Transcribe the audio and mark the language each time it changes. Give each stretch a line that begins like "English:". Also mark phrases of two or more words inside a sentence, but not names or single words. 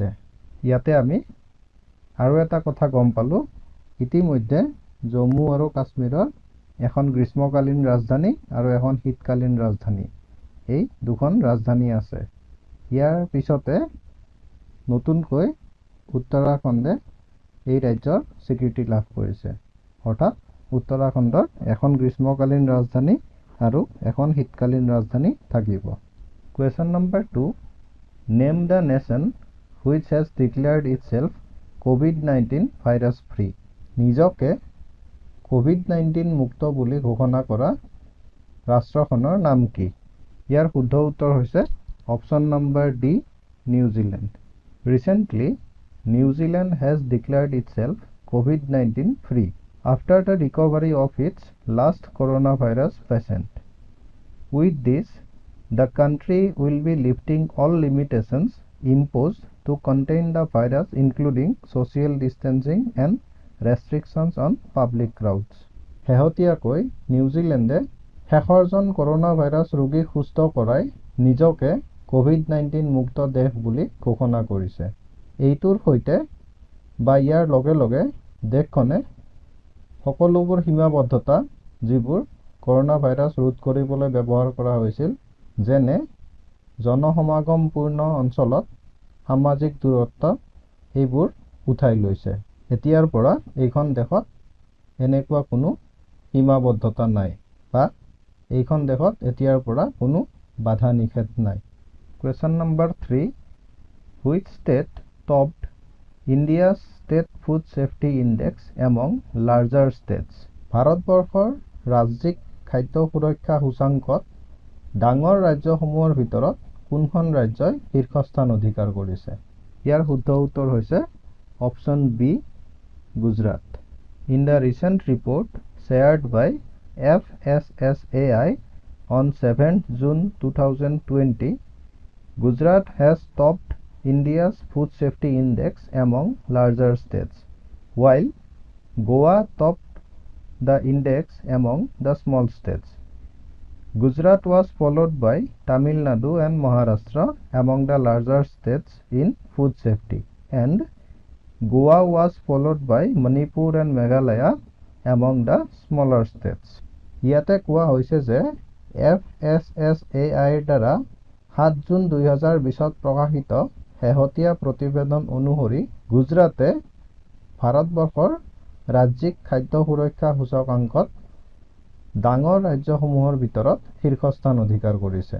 Assamese: ইয়াতে আমি আৰু এটা কথা গম পালো, ইতিমধ্যে জম্মু আৰু কাশ্মীৰৰ এখন গ্ৰীষ্মকালীন ৰাজধানী আৰু এখন শীতকালীন ৰাজধানী, এই দুখন ৰাজধানী আছে। ইয়াৰ পিছতে নতুনকৈ উত্তৰাখণ্ডে এই ৰাজ্যৰ স্বীকৃতি লাভ কৰিছে। অৰ্থাৎ উত্তৰাখণ্ডৰ এখন গ্ৰীষ্মকালীন ৰাজধানী আৰু এখন শীতকালীন ৰাজধানী থাকিব।
English: Question number 2. Name the nation which has declared itself COVID-19 virus free.
Assamese: নিজকে COVID-19 মুক্ত বুলি ঘোষণা কৰা ৰাষ্ট্ৰখনৰ নাম কি? ইয়াৰ শুদ্ধ উত্তৰ হৈছে অপচন নম্বৰ ডি, নিউজিলেণ্ড।
English: Recently, New Zealand has declared itself COVID-19 free after the recovery of its last coronavirus patient. With this, the country will be lifting all limitations imposed to contain the virus, including social distancing and restrictions on public crowds.
Assamese: শেহতীয়াকৈ নিউজিলেণ্ডে শেষৰজন কৰোনা ভাইৰাছ ৰোগীক সুস্থ কৰাই নিজকে COVID-19 মুক্ত দেশ বুলি ঘোষণা কৰিছে। এইটোৰ সৈতে বা ইয়াৰ লগে লগে দেশখনে সকলোবোৰ সীমাবদ্ধতা যিবোৰ কৰোনা ভাইৰাছ ৰোধ কৰিবলৈ ব্যৱহাৰ কৰা হৈছিল, যেনে জনসমাগমপূৰ্ণ অঞ্চলত সামাজিক দূৰত্ব, এইবোৰ উঠাই লৈছে। এতিয়াৰ পৰা এইখন দেশত এনেকুৱা কোনো সীমাবদ্ধতা নাই বা এইখন দেশত এতিয়াৰ পৰা কোনো বাধা নিষেধ নাই।
English: Question number 3. Which state topped India's State Food Safety Index among larger states?
Assamese: ভাৰতবৰ্ষৰ ৰাজ্যিক খাদ্য সুৰক্ষা সূচাংকত ডাঙৰ ৰাজ্যসমূহৰ ভিতৰত কোনখন ৰাজ্যই শীৰ্ষস্থান অধিকাৰ কৰিছে? ইয়াৰ শুদ্ধ উত্তৰ হৈছে অপচন বি, গুজৰাট।
English: In the recent report shared by FSSAI on 7th June 2020, Gujarat has topped India's Food Safety Index among larger states, while Goa topped the index among the small states. Gujarat was followed by Tamil Nadu and Maharashtra among the larger states in food safety, and Goa was followed by Manipur and Meghalaya among the smaller states.
Assamese: ইয়াতে কোৱা হৈছে যে FSSAI দ্বাৰা 7 জুন 2020 প্ৰকাশিত শেহতীয়া প্ৰতিবেদন অনুসৰি গুজৰাটে ভাৰতবৰ্ষৰ ৰাজ্যিক খাদ্য সুৰক্ষা সূচকাংকত ডাঙৰ ৰাজ্যসমূহৰ ভিতৰত শীৰ্ষস্থান অধিকাৰ কৰিছে।